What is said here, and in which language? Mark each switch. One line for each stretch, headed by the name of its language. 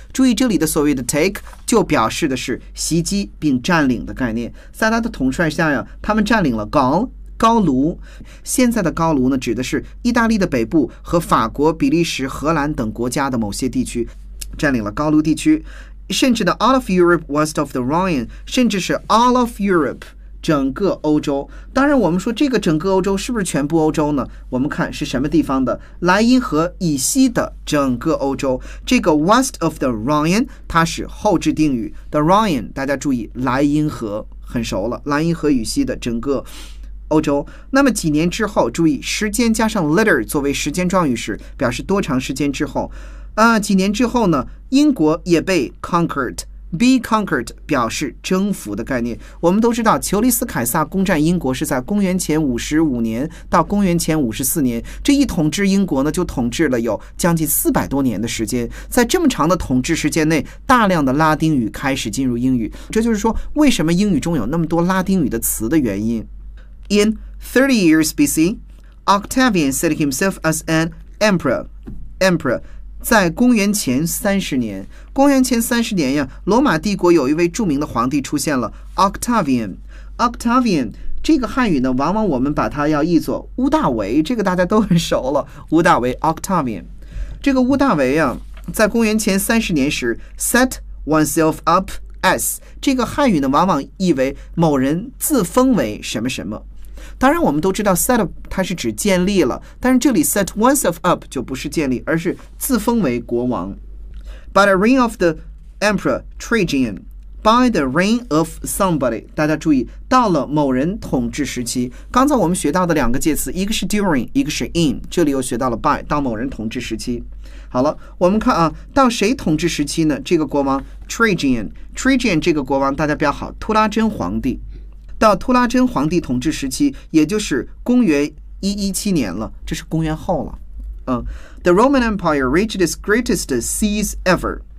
Chinese: 注意这里的所谓的 take 就表示的是袭击并占领的概念。在他的统帅下呀，他们占领了 Gaul， 高卢。现在的高卢呢，指的是意大利的北部和法国、比利时、荷兰等国家的某些地区，占领了高卢地区。甚至呢
English: All of Europe west of the Rhine，
Chinese: 甚至是
English: All of Europe
Chinese: 整个欧洲。当然我们说这个整个欧洲是不是全部欧洲呢？我们看是什么地方的，莱茵河以西的整个欧洲。这个
English: west of the Rhine
Chinese: 它是后置定语， the Rhine 大家注意莱茵河很熟了，莱茵河以西的整个欧洲。那么几年之后，注意时间加上 later 作为时间状语时，表示多长时间之后啊，几年之后呢，英国也被 conquered。
English: Be conquered
Chinese: 表示征服的概念。我们都知道丘利斯凯撒攻占英国是在公元前55年到公元前54年，这一统治英国呢就统治了有将近400多年的时间。在这么长的统治时间内，大量的拉丁语开始进入英语，这就是说为什么英语中有那么多拉丁语的词的原因。
English: In 30 years BC Octavian set himself as an emperor。
Chinese: 在公元前30年，公元前30年呀，罗马帝国有一位著名的皇帝出现了 Octavian。这个汉语呢，往往我们把它要译作乌大维，这个大家都很熟了，乌大维 Octavian。这个乌大维呀，在公元前30年时
English: set oneself up as，
Chinese: 这个汉语呢，往往译为某人自封为什么什么。当然我们都知道 set up 它是指建立了，但是这里
English: set oneself up
Chinese: 就不是建立，而是自封为国王。
English: By the reign of the emperor Trajan， By the reign of somebody，
Chinese: 大家注意到了某人统治时期。刚才我们学到的两个介词，一个是 during， 一个是 in， 这里又学到了 by， 到某人统治时期。好了，我们看啊，到谁统治时期呢？这个国王 Trajan 这个国王大家标好，图拉真皇帝。到图拉真皇帝统治时期，也就是公元117年了，这是公元后了。
English: The Roman Empire reached its greatest seas ever。